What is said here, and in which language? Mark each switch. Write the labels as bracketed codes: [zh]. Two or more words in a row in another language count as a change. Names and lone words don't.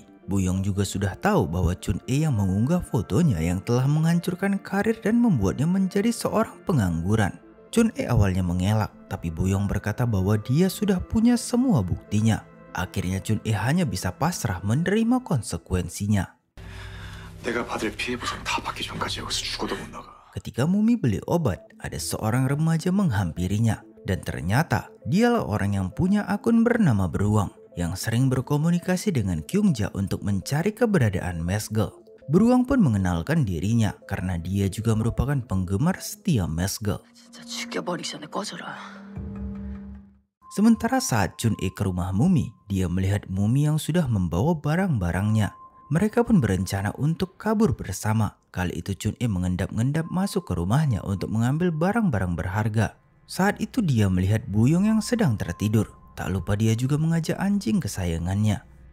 [id] Buyong juga sudah tahu bahwa Chun E yang mengunggah fotonya yang telah menghancurkan karir dan membuatnya menjadi seorang pengangguran. Chun E awalnya mengelak, tapi Buyong berkata bahwa dia sudah punya semua buktinya. Akhirnya Chun E hanya bisa pasrah menerima konsekuensinya. [ko] 내가 받을 피해 보상 다 받기 전까지 여기서 죽어도 못 나가. [id] Ketika Mumi beli obat, ada seorang remaja menghampirinya. Dan ternyata dialah orang yang punya akun bernama Beruang, yang sering berkomunikasi dengan Kyung Ja untuk mencari keberadaan Mesgel. Beruang pun mengenalkan dirinya karena dia juga merupakan penggemar setia Mesgel. [ko] 진짜 죽여버리기 전에 꺼져라. [id] Sementara saat Chun E ke rumah Mumi, dia melihat Mumi yang sudah membawa barang-barangnya. Mereka pun berencana untuk kabur bersama. Kali itu Chun E mengendap-endap masuk ke rumahnya untuk mengambil barang-barang berharga. Saat itu dia melihat Buyong yang sedang tertidur. Tak lupa dia juga mengajak anjing kesayangannya.